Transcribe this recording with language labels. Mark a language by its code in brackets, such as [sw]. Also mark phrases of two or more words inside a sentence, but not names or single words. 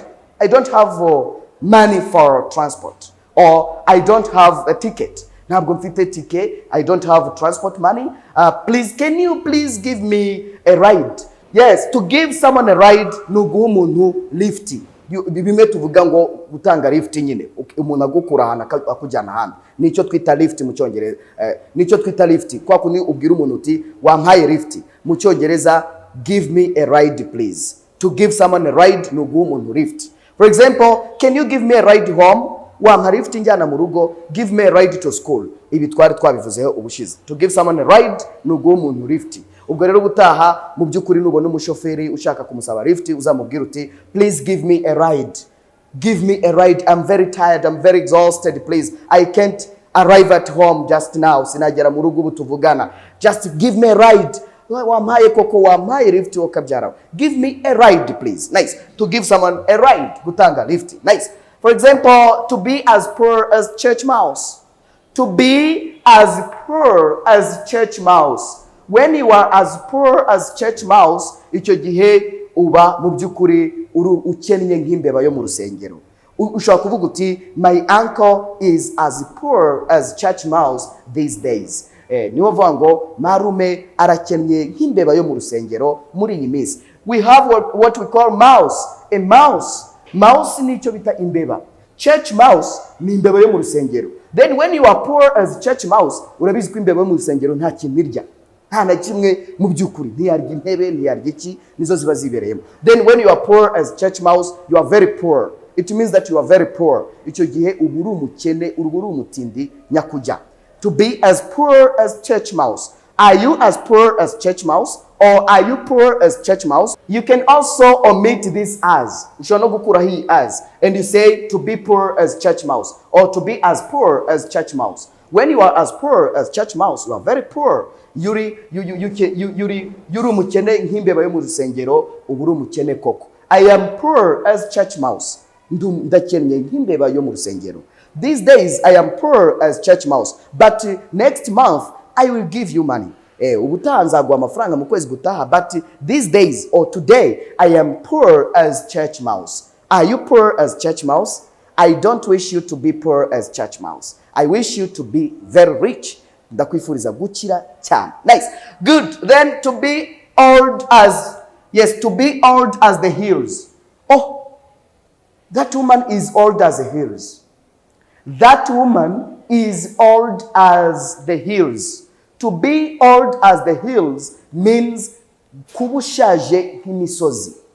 [en] I don't have money for transport. Or I don't have a ticket. Now I'm going to take a ticket. I don't have transport money. Please, can you please give me a ride? Yes, to give someone a ride, [rw] no go no lifti. Bime tuvuga ngo gutanga lift nyine. Umuntu agukura hana akujyana handi. Nico twita lift mu Cyongereza. Nico twita lift. Kwa kuni ubwira umuntu uti wampaye lift. Mu Cyongereza, [en] give me a ride please. To give someone a ride, [rw] no go umuntu lift. [en] For example, can you give me a ride home? [rw] Wampa lift njyana mu rugo, [en] give me a ride to school. [rw] Ibi twari twabivuzeho ubushize. [en] To give someone a ride, [rw] no go umuntu lift. Ubwo rero gutaha mu byukuri nubona umushoferi ushaka kumusaba lift uzamubwira uti [en] please give me a ride. Give me a ride. I'm very tired. I'm very exhausted. Please. I can't arrive at home just now. [rw] Sinagera mu rugo tuvugana. [en] Just give me a ride. [rw] wampaye koko, wampaye lift wakabyarawe. [en] Give me a ride please. Nice. To give someone a ride, [rw] gutanga lift. [en] Nice. For example, to be as poor as church mouse. To be as poor as church mouse. When you are as poor as church mouse, [rw] icyo gihe uba mu by'ukuri ukennye nk'imbeba yo mu rusengero. Ushobora kuvuga uti [en] my uncle is as poor as church mouse these days. [rw] Niho vuga ngo marume arakennye nk'imbeba yo mu rusengero muri iyi minsi. [en] We have what we call mouse. A mouse [rw] ni icyo bita imbeba. [en] Church mouse [rw] ni imbeba yo mu rusengero. [en] Then when you are poor as church mouse, [rw] urabizi ko imbeba yo mu rusengero nta kintu irya, nta na kimwe mu by'ukuri, ntiyarya intebe, ntiyarya iki, nizo ziba zibereyemo. [en] Then when you are poor as church mouse, you are very poor. It means that you are very poor. [rw] Icyo gihe uba uri umukene, uba uri umutindi nyakujya. [en] To be as poor as church mouse. Are you as poor as church mouse? Or are you poor as church mouse? You can also omit this as. [rw] Ushobora no gukura hii as. [en] And you say to be poor as church mouse. Or to be as poor as church mouse. When you are as poor as church mouse, you are very poor. [rw] Yuri umukene nk'imbeba yo mu rusengero, uba uri umukene koko. [en] I am poor as church mouse. [rw] Ndakennye nk'imbeba yo mu rusengero. [en] These days I am poor as church mouse. But next month I will give you money. [rw] Ubutaha nzaguha amafaranga mu kwezi gutaha. [en] But these days or today I am poor as church mouse. Are you poor as church mouse? I don't wish you to be poor as church mouse. I wish you to be very rich. [rw] Ndakwifuriza gukira cyane. [en] Nice. Good. Then to be old as, yes, to be old as the hills. Oh, that woman is old as the hills. That woman is old as the hills. To be old as the hills means [rw] kuba ushaje nk'imisozi.